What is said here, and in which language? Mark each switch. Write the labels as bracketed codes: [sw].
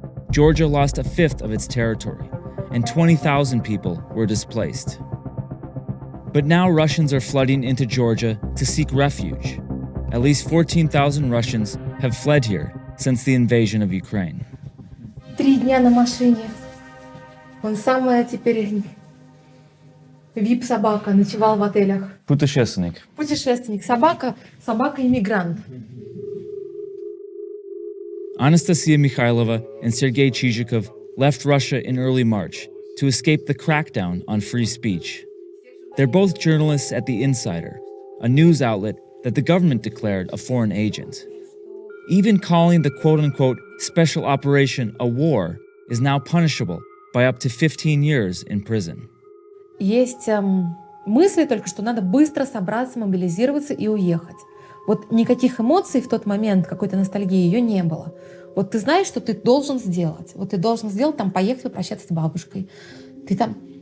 [en] Georgia lost a fifth of its territory, and 20,000 people were displaced. But now Russians are flooding into Georgia to seek refuge. At least 14,000 Russians have fled here since the invasion of Ukraine. [ru] 3 дня на машине. Он самая теперь вип-собака, ночевал в отелях. Путешественник. Путешественник, собака-иммигрант. [en] Anastasia Mikhailova and Sergei Chizhikov left Russia in early March to escape the crackdown on free speech. They're both journalists at The Insider, a news outlet that the government declared a foreign agent. Even calling the quote-unquote special operation a war is now punishable by up to 15 years in prison. [ru] Есть мысли только, что надо быстро собраться, мобилизироваться и уехать. Вот никаких эмоций в тот момент, какой-то ностальгии, ее не было. Вот ты знаешь, что ты должен сделать. Вот ты должен сделать, там, поехать попрощаться с бабушкой. Ты там...